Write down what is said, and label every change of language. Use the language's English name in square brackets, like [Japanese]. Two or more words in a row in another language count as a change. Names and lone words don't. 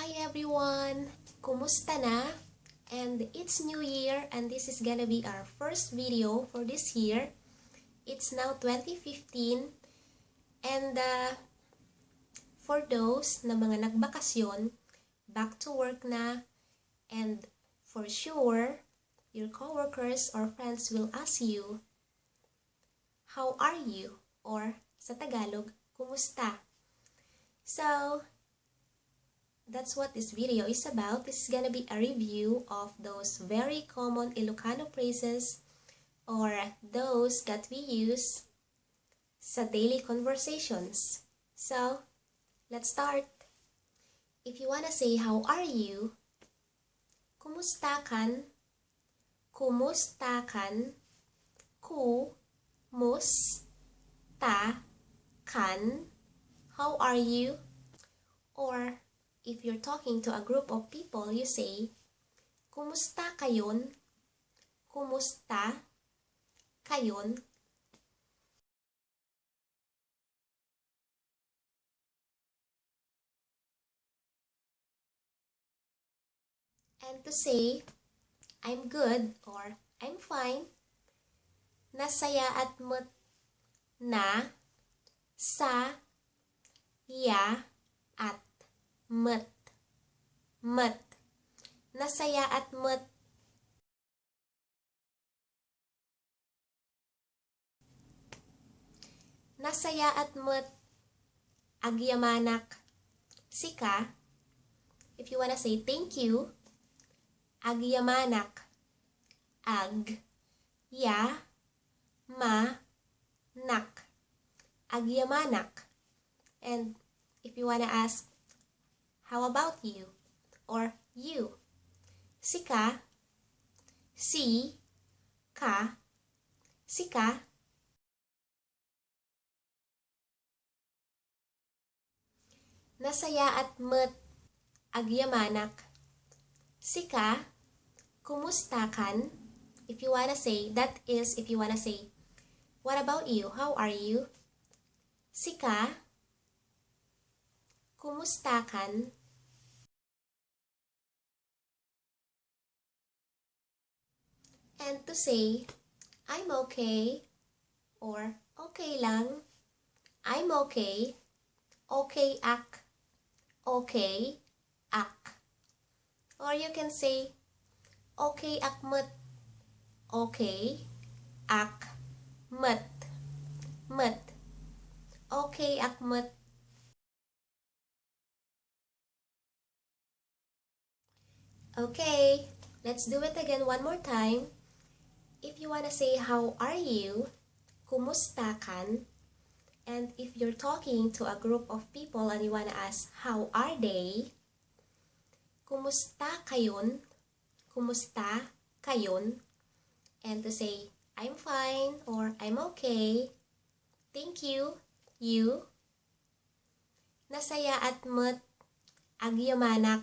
[English] everyone! [Filipino] Kumusta na? [English] And it's New Year and this is gonna be our first video for this year. It's now 2015 and for those [Filipino] na mga nagbakasyon, [English] back to work na, and for sure, your coworkers or friends will ask you, how are you? Or sa Tagalog, kumusta? So, that's what this video is about. This is gonna be a review of those very common Ilocano phrases or those that we use sa daily conversations. So, let's start. If you wanna say how are you, [Iloko] kumusta kan? Kumusta kan? Ku-mus-ta kan? [English] How are you? Or if you're talking to a group of people, you say, [Iloko] Kumusta kayon? Kumusta kayon? [English] And to say, I'm good or I'm fine, [Iloko] nasayaat mo't na, sa, ya, at mat. Nasayaat mo't. Nasayaat mo't Agyamanak. Sika. [English] If you wanna say thank you, [Iloko] Agyamanak. Nak. Agyamanak. [English] And if you wanna ask, how about you? Or you? [Iloko] Sika. Si-ka. Sika. Nasayaat mo't Agyamanak. Sika. Kumusta kan? [English] If you wanna say, that is if you wanna say, what about you? How are you? [Iloko] Sika. Kumusta kan? [English] And to say, I'm okay, or [Filipino] okay lang, [English] I'm okay, [Iloko] okay ak, okay ak. [English] Or you can say, [Iloko] okay ak mat, okay ak mat, okay ak mat. [English] Okay, let's do it again one more time. If you wanna say how are you, [Iloko] kumusta kan? [English] And if you're talking to a group of people and you wanna ask how are they, [Iloko] kumusta kayon? Kumusta kayon? [English] And to say I'm fine or I'm okay, thank you, you. [Iloko] Nasayaat mo't Agyamanak.